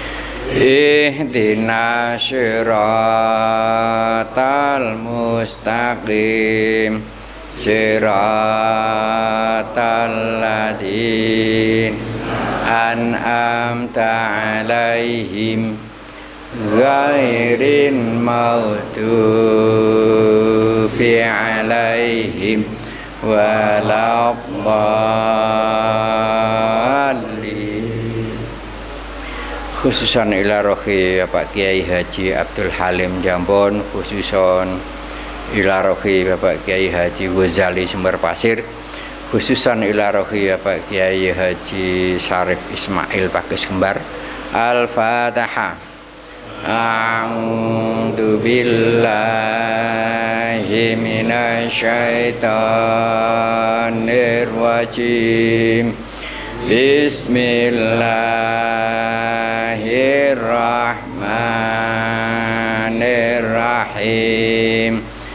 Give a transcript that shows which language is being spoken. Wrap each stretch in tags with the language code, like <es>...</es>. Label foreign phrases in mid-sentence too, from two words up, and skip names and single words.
<ar>اهدنا الصراط المستقيم صراط الذين أنعمت عليهم غير المغضوب عليهم ولا الضالين. Khususan ila rohi Bapak Kiai Haji Abdul Halim Jambon, khususan ila rohi Bapak Kiai Haji Ghazali Sumber Pasir, khususan ila rohi Bapak Kiai Haji Syarif Ismail Pakis Kembar. Al-Fatihah. أعوذ بالله من الشيطان الرجيم. بسم الله الرحمن الرحيم.</ar>